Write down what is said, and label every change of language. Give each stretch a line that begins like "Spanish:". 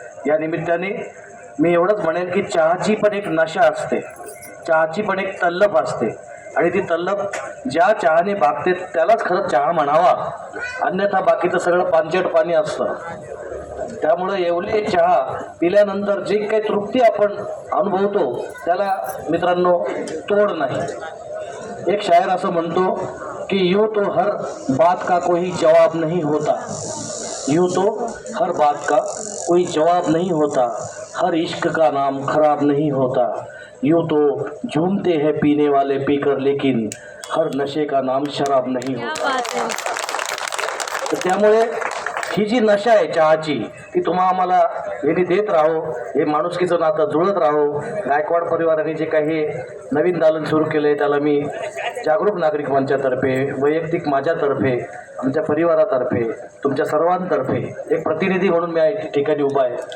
Marathi: या निमित्ताने मी एवढंच म्हणेन की चहाची पण एक नशा असते, चहाची पण एक तल्लफ असते, आणि ती तल्लफ ज्या चहाने भागते त्यालाच खरं चहा म्हणावा, अन्यथा बाकीचं सगळं पानचट पाणी असतं. त्यामुळं एवढे चहा पिल्यानंतर जी काही तृप्ती आपण अनुभवतो त्याला मित्रांनो तोड नाही. एक शायर असं म्हणतो की
Hindi: यूं तो हर बात का कोई जवाब नहीं होता,
Marathi: यूं तो हर बात का कोई जवाब नहीं होता, हर इश्क का नाम खराब नहीं होता, यूं तो झूमते हैं पीने वाले पीकर लेकिन हर नशे का नाम शराब नहीं होता. तर त्यामुळे ही जी नशा आहे चहाची ती तुम्हा आम्हाला यांनी देत राहो, हे माणुसकीचं नातं जुळत राहो. गायकवाड परिवाराने जे काही नवीन दालन सुरू केलं आहे त्याला मी जागरूक नागरिक मंचातर्फे, वैयक्तिक माझ्यातर्फे, आमच्या परिवारातर्फे, तुमच्या सर्वांतर्फे एक प्रतिनिधी म्हणून मी या ठिकाणी उभा आहे.